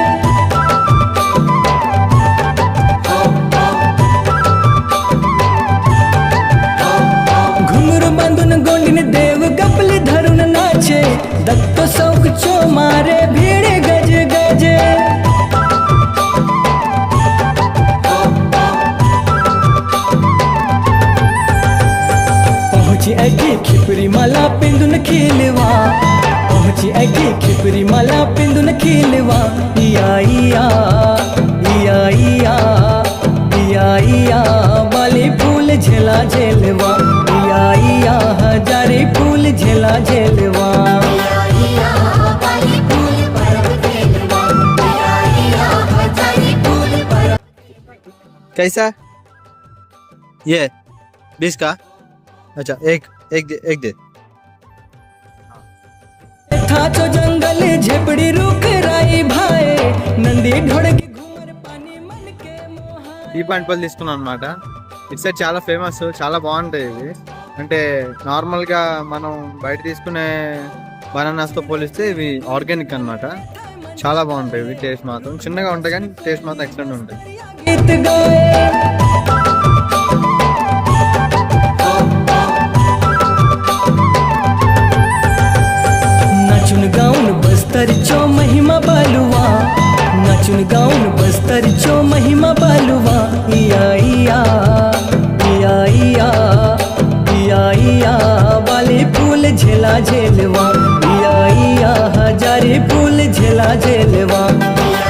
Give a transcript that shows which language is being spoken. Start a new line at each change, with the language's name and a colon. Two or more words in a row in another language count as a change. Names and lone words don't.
Halbi: घुंगरू बांधुन गोंडिन देव गपली धरुन नाचे, दत्तो सौक चो मारे भीड़ गज गजे. पहुंची ऐकी खिपरी माला पिंदुन खिलवा, पहुंची ऐकी खिपरी माला पिंदुन खिलवा, इया इया इया इया इया इया बाली फूल झेला झेलवा, इया इया हजारी फूल झेला झेलवा.
Hindi: कैसा ये 20 का? अच्छा, एक दे.
Halbi: था जो जंगल झेपड़ी रुक राई भाई, नंदी ढोड़की घूमर पानी मन के मोहाय.
Telugu: టీ పాయింట్ పళ్ళు తీసుకున్నాను అనమాట. ఇటు సైడ్ చాలా ఫేమస్, చాలా బాగుంటాయి ఇవి. అంటే నార్మల్గా మనం బయట తీసుకునే బనానాస్తో పోలిస్తే ఇవి ఆర్గానిక్ అన్నమాట. చాలా బాగుంటాయి ఇవి. టేస్ట్ మాత్రం చిన్నగా ఉంటాయి కానీ టేస్ట్ మాత్రం ఎక్సలెంట్ ఉంటాయి.
Halbi: गीत गाए नाचुन गाउन बस्तर चो महिमा बालुआ, नाचुन गाउन बस्तर चो महिमा बालुआ, इया इया इया इया इया इया बाली फूल झेला झेलवा, इया इया हजारी फूल झेला झेलवा.